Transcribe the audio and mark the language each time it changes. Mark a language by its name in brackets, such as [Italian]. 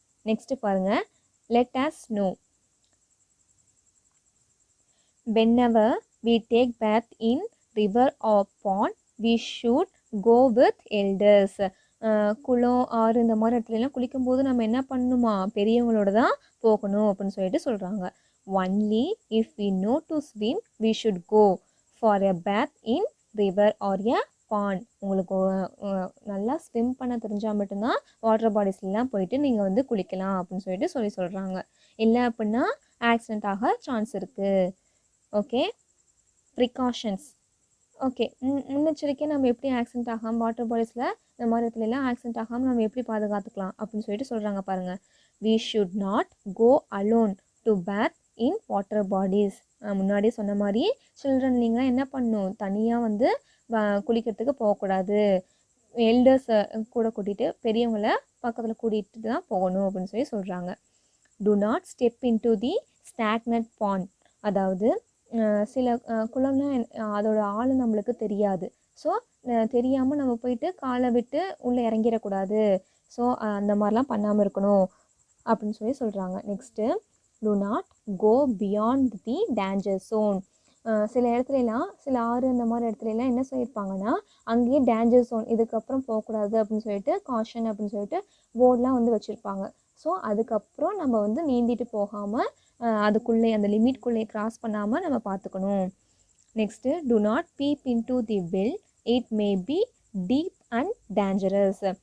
[Tamil] Next பாருங்கள். [English] Let us know whenever we take bath in river or pond we should go with elders. [Tamil] குளம், ஆறு இந்த மாதிரி இடத்துலலாம் குளிக்கும்போது நம்ம என்ன பண்ணணுமா, பெரியவங்களோட தான் போகணும் அப்படின்னு சொல்லிட்டு சொல்கிறாங்க. [English] Only if we know to swim we should go for a bath in river or a pond. [Tamil] உங்களுக்கு நல்லா ஸ்விம் பண்ண தெரிஞ்சால் மட்டும்தான் வாட்டர் பாடிஸ்லாம் போயிட்டு நீங்கள் வந்து குளிக்கலாம் அப்படின்னு சொல்லிட்டு சொல்கிறாங்க. இல்லை அப்படின்னா ஆக்சிடெண்ட் ஆக சான்ஸ் இருக்குது. Okay, precautions. ஓகே, முன்னெச்சரிக்கை நம்ம எப்படி ஆக்சிடெண்ட் ஆகாமல் வாட்டர் பாடிஸில் இந்த மாதிரி இடத்துலலாம் ஆக்சிடெண்ட் ஆகாமல் நம்ம எப்படி பாதுகாத்துக்கலாம் அப்படின்னு சொல்லிட்டு சொல்கிறாங்க பாருங்கள். [English] we should not go alone to bath in water bodies. [Tamil] முன்னாடி சொன்ன மாதிரி சில்ட்ரன் நீங்களாம் என்ன பண்ணணும், தனியாக வந்து குளிக்கிறதுக்கு போகக்கூடாது. எல்டர்ஸை கூட கூட்டிகிட்டு, பெரியவங்களை பக்கத்தில் கூட்டிகிட்டு தான் போகணும் அப்படின்னு சொல்லி சொல்கிறாங்க. [English] do not step into the stagnant pond. [Tamil] அதாவது சில குளம்லாம் அதோட ஆழம் நம்மளுக்கு தெரியாது. ஸோ தெரியாமல் நம்ம போயிட்டு காலை விட்டு உள்ளே இறங்கிடக்கூடாது. ஸோ அந்த மாதிரிலாம் பண்ணாமல் இருக்கணும் அப்படின்னு சொல்லி சொல்கிறாங்க. [English] Next, do not go beyond the danger zone. [Tamil] சில இடத்துலலாம், சில ஆறு அந்த மாதிரி இடத்துலலாம் என்ன சொல்லியிருப்பாங்கன்னா, அங்கேயே டேஞ்சர் ஜோன், இதுக்கப்புறம் போகக்கூடாது அப்படின்னு சொல்லிட்டு காஷன் அப்படின்னு சொல்லிட்டு போர்டெலாம் வந்து வச்சுருப்பாங்க. ஸோ அதுக்கப்புறம் நம்ம வந்து நீந்திட்டு போகாமல் அதுக்குள்ளே அந்த லிமிட்குள்ளே க்ராஸ் பண்ணாமல் நம்ம பார்த்துக்கணும். [English] Next, do not peep into the well, it may be deep and dangerous.